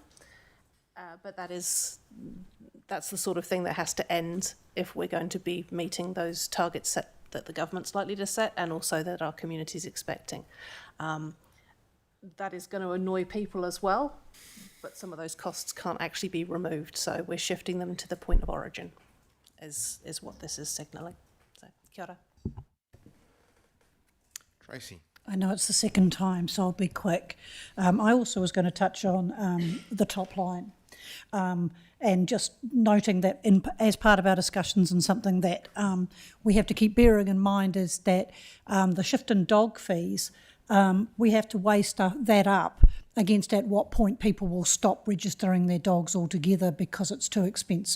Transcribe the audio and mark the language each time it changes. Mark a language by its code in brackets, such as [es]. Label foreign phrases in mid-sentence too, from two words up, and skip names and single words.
[en] But that's the sort of thing that has to end if we're going to be meeting those targets that the government's likely to set, and also that our community is expecting. That is going to annoy people as well, but some of those costs can't actually be removed, so we're shifting them to the point of origin, is what this is signalling. So, [mi] kia ora. [en] Tracy. I know it's the second time, so I'll be quick. I also was going to touch on the top line. And just noting that as part of our discussions, and something that we have to keep bearing in mind, is that the shift in dog fees, we have to weigh that up against at what point people will stop registering their dogs altogether because it's too expensive.